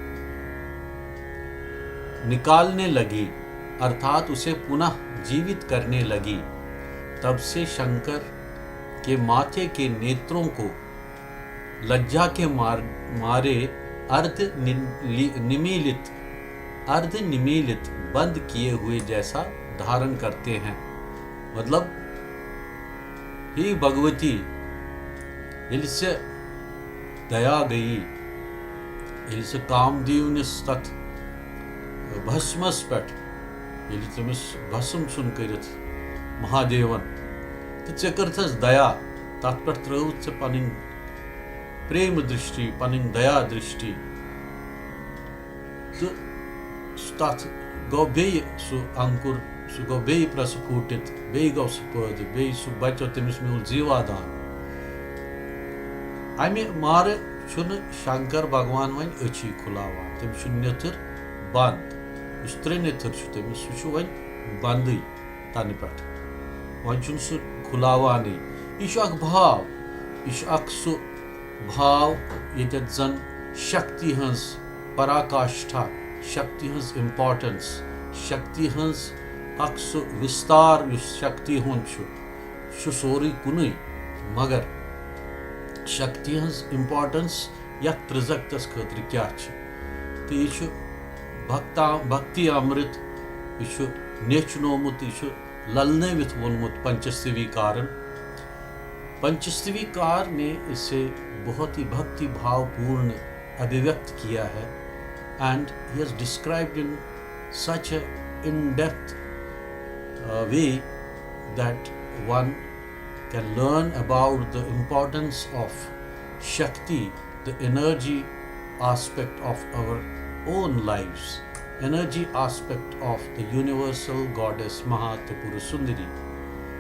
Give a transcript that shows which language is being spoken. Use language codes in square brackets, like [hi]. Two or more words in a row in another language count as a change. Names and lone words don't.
[hi] निकालने लगी, अर्थात उसे पुनः जीवित करने लगी, तब से शंकर के माथे के नेत्रों को लज्जा के मारे अर्ध निमीलित बंद किए हुए जैसा धारण करते हैं। [ks] मतलब, ही भगवती यदि से दया गई, यदि से कामदेवनिस तथ भस्मस पे यदि तमिस भस्म सुन करित महादेवन तो चे करथस दया, तथ पे त्रुत से पन प्रेम दृष्टि, पन दया दृष्टि, तो तथ गो बे सु अंकुर, सु गो बे प्रस्फुटित, बे गो सु पद, बे सु बचो तमिस म्यूल जीवादान। अमे मारे छुन शंकर भगवान वन अच्छी खुलावान, तमिस नेथर बंद, उस त्रे नेथर तमिस वन बंद तन पे वन सु खुलावान। यह भाव, यह सु भाव ये जन शक्ति हज पराकाष्ठा, शक्ति हज इम्पोर्टेंस, शक्ति हज सु विस्तार शक्ति हूँ सोरी कुन, मगर शक्ति हज इम्पोर्टेंस या त्रिजक्तस खतर क्या तो यह भक्ति अमृत, यह नेचनोमुत, यह ललनवित वोनमुत पंचस्तवी कारण। [hi] पंचस्तवी कार ने इसे बहुत ही भक्ति भावपूर्ण अभिव्यक्त किया है, [en] and he has described in such in depth way that one can learn about the importance of Shakti, the energy aspect of our own lives, energy aspect of the universal goddess Maha Tripura Sundari.